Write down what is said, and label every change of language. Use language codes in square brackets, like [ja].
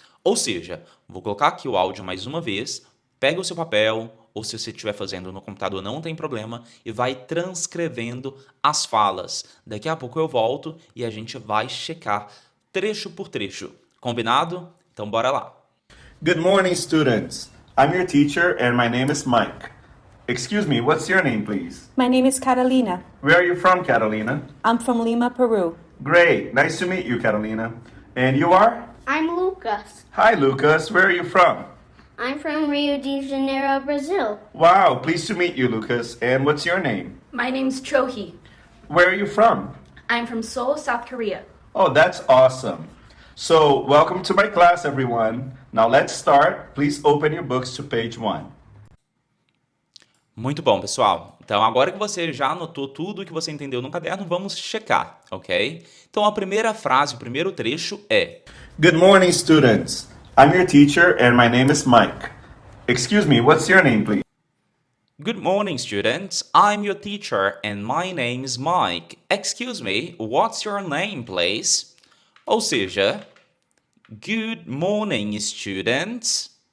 [pt] Ou seja, vou colocar aqui o áudio mais uma vez, pega o seu papel, ou se você estiver fazendo no computador não tem problema, e vai transcrevendo as falas. Daqui a pouco eu volto e a gente vai checar trecho por trecho. Combinado? Então bora lá. [en] Good morning, students. I'm your teacher and my name is Mike. Excuse me, what's your name, please? My name is Catalina. Where are you from, Catalina? I'm from Lima, Peru. Great, nice to meet you, Catalina. And you are? I'm Lucas. Hi, Lucas. Where are you from? I'm from Rio de Janeiro, Brazil. Wow, pleased to meet you, Lucas. And what's your name? My name's Chohee. Where are you from? I'm from Seoul, South Korea. Oh, that's awesome. So, welcome to my class, everyone. Now let's start. Please open your books to page 1. [pt] Muito bom, pessoal. Então, agora que você já anotou tudo que você entendeu no caderno, vamos checar, ok? Então, a primeira frase, o primeiro trecho é: [en] Good morning, students. I'm your teacher and my name is Mike. Excuse me, what's your name, please? Good morning, students. I'm your teacher and my name is Mike. Excuse me, what's your name, please? [pt] Ou seja, [en] good morning, students.